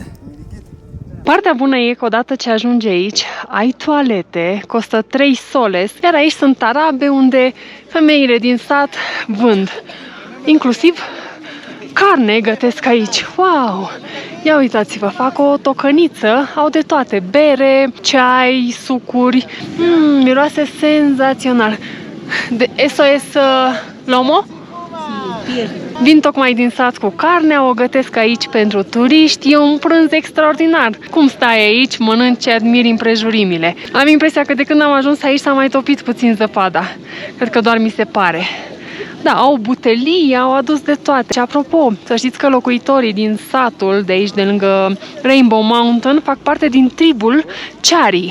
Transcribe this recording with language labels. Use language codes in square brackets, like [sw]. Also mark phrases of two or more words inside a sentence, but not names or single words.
[ro] Partea bună e că odată ce ajungi aici, ai toalete, costă 3 soles, iar aici sunt tarabe unde femeile din sat vând. Inclusiv carne gătesc aici. Wow! Ia uitați-vă, fac o tocăniță, au de toate, bere, ceai, sucuri. Miroase senzațional. [es] Eso es lomo? [ro] Vin tocmai din sat cu carnea, o gătesc aici pentru turiști, e un prânz extraordinar. Cum stai aici, mănânci și admiri împrejurimile. Am impresia că de când am ajuns aici s-a mai topit puțin zăpada. Cred că doar mi se pare. Da, au butelii, au adus de toate. Și apropo, să știți că locuitorii din satul de aici, de lângă Rainbow Mountain, fac parte din tribul Chari.